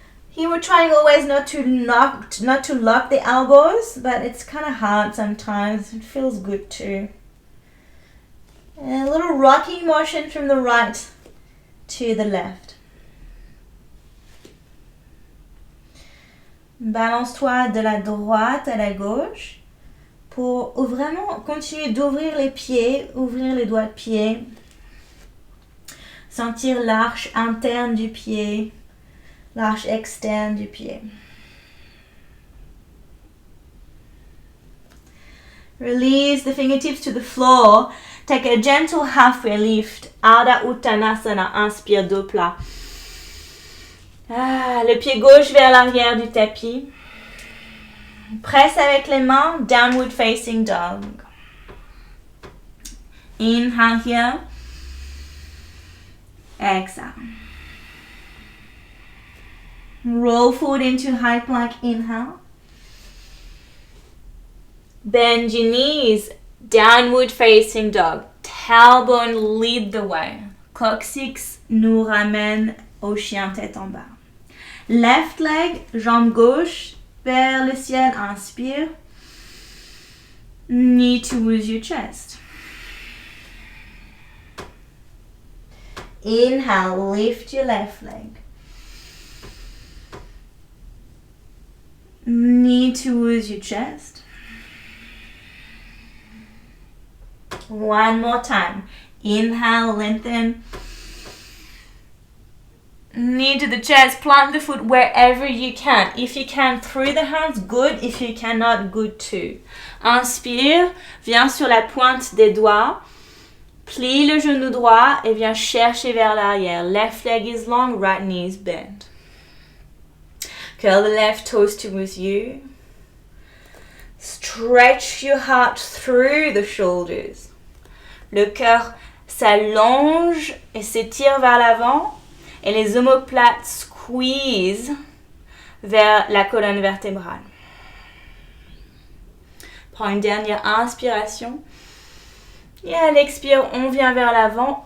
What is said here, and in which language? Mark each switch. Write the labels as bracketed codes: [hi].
[en] Here we're trying always not to lock the elbows, but it's kind of hard sometimes. It feels good too. A little rocking motion from the right to the left. [fr] Balance-toi de la droite à la gauche pour vraiment continuer d'ouvrir les pieds, ouvrir les doigts de pied. Sentir l'arche interne du pied, l'arche externe du pied. [en] Release the fingertips to the floor. Take a gentle halfway lift. Ardha Uttanasana. [fr] Inspire, dos plat. Le pied gauche vers l'arrière du tapis. Presse avec les mains. [en] Downward facing dog. Inhale here. Exhale. Roll forward into high plank. Inhale. Bend your knees. Downward facing dog. Tailbone lead the way. [fr] Coccyx nous ramène au chien tête en bas. [en] Left leg, [fr] jambe gauche vers le ciel. Inspire. [en] Knee towards your chest. Inhale, lift your left leg. Knee towards your chest. One more time. Inhale, lengthen. Knee to the chest. Plant the foot wherever you can. If you can, through the hands, good. If you cannot, good too. Inspire. [fr] Viens sur la pointe des doigts. Plie le genou droit et viens chercher vers l'arrière. [en] Left leg is long, right knee is bent. Curl the left toes towards you. Stretch your heart through the shoulders. [fr] Le cœur s'allonge et s'étire vers l'avant et les omoplates squeeze vers la colonne vertébrale. Prends une dernière inspiration. Et à l'expire, on vient vers l'avant.